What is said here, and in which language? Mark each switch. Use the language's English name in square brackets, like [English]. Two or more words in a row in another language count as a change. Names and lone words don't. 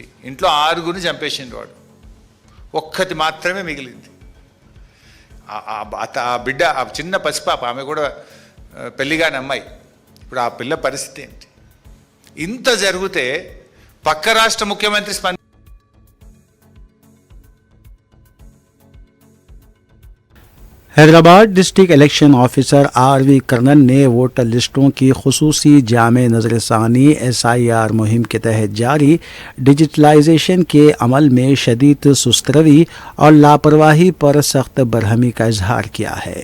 [Telugu] ఇంట్లో 6 చంపేసిండు వాడు, ఒక్కటి మాత్రమే మిగిలింది. ఆ బిడ్డ, ఆ చిన్న పసిపాప, ఆమె కూడా పెళ్లిగాని అమ్మాయి. ఇప్పుడు ఆ పిల్ల పరిస్థితి ఏంటి? ఇంత జరిగితే పక్క రాష్ట్ర ముఖ్యమంత్రి [Urdu] حیدرآباد [English] district election officer [Urdu] RV کرنن نے ووٹر لسٹوں کی خصوصی جامع نظر ثانی SIR مہم کے تحت جاری ڈیجیٹلائزیشن کے عمل میں شدید سست روی اور لاپرواہی پر سخت برہمی کا اظہار کیا ہے۔